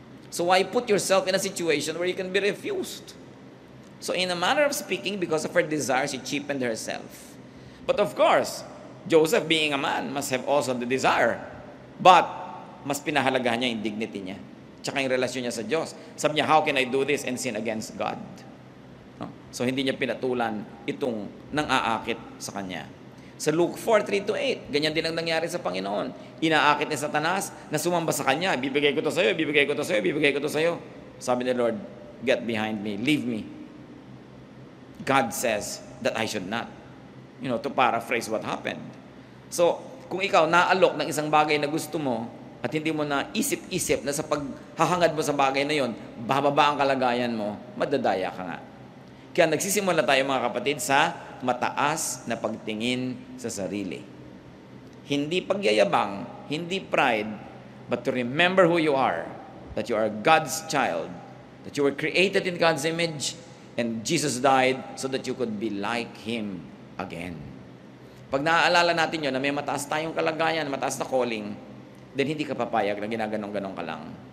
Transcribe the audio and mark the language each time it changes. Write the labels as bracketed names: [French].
[English] So why put yourself in a situation where you can be refused? So in a manner of speaking, because of her desire, she cheapened herself. But of course, Joseph being a man must have also the desire. [Filipino] But mas pinahalagahan niya yung dignity niya. Tsaka yung relasyon niya sa Diyos. Sabi niya, [English] how can I do this and sin against God? No? [Filipino] So hindi niya pinatulan itong nang-aakit sa kanya. Sa Luke 4:3-8, ganyan din ang nangyari sa Panginoon. Inaakit ni Satanas na sumamba sa kanya. Bibigay ko to sa'yo, bibigay ko to sa'yo, bibigay ko to sa'yo. Sabi ni Lord, [English] get behind me, leave me. God says that I should not. To paraphrase what happened. [Filipino] So, kung ikaw naalok ng isang bagay na gusto mo, at hindi mo na isip-isip na sa paghahangad mo sa bagay na yon, bababa ang kalagayan mo, madadaya ka nga. Kaya nagsisimula tayo mga kapatid sa mataas na pagtingin sa sarili. Hindi pagyayabang, hindi pride, [English] but to remember who you are, that you are God's child, that you were created in God's image, and Jesus died so that you could be like Him again. [Filipino] Pag naaalala natin yun, na may mataas tayong kalagayan, mataas na calling, then hindi ka papayag na ginaganong-ganong ka lang.